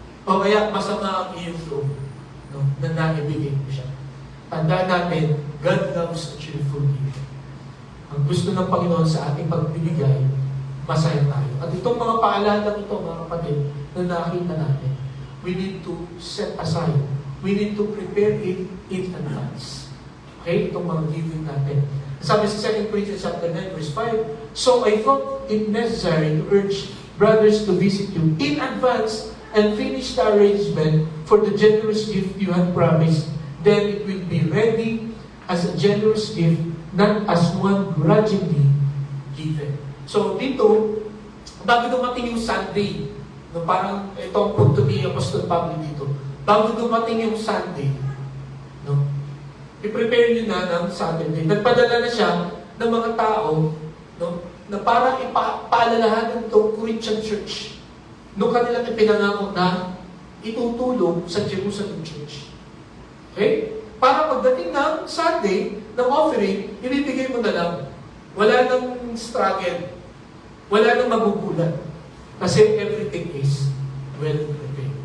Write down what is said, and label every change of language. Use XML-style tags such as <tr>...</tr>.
<tl>O kaya masama ang iyong loob, no? Na naibigay mo siya. Tandaan natin,</tl> <en>God loves a cheerful giver.</en> <tl>Ang gusto ng Panginoon sa ating pagbibigay, masaya tayo. At itong mga paalala ito, mga kapatid, na nakita natin,</tl> <en>we need to set aside. We need to prepare it in advance. Okay?</en> <tl>Itong mga giving natin. Sabi sa</tl> <en>2 Corinthians chapter 9, verse 5, so I thought it necessary to urge brothers to visit you in advance and finish the arrangement for the generous gift you had promised. Then it will be ready as a generous gift, not as one grudgingly given.</en> <tl>So dito, bago dumating yung Sunday, no, parang itong punto ni Apostol Pablo dito, bago dumating yung Sunday, no, i-prepare nyo na ng Saturday. Nagpadala na siya ng mga tao, no, na parang ipaalalahanan itong Corinthian Church nung kanilang ipinangako na itutulong sa Jerusalem Church. Okay? Para pagdating ng Sunday, ng offering, ibibigay mo na lang. Wala nang struggle. Wala nang magugulat. Kasi</tl> <en>everything is well prepared.</en>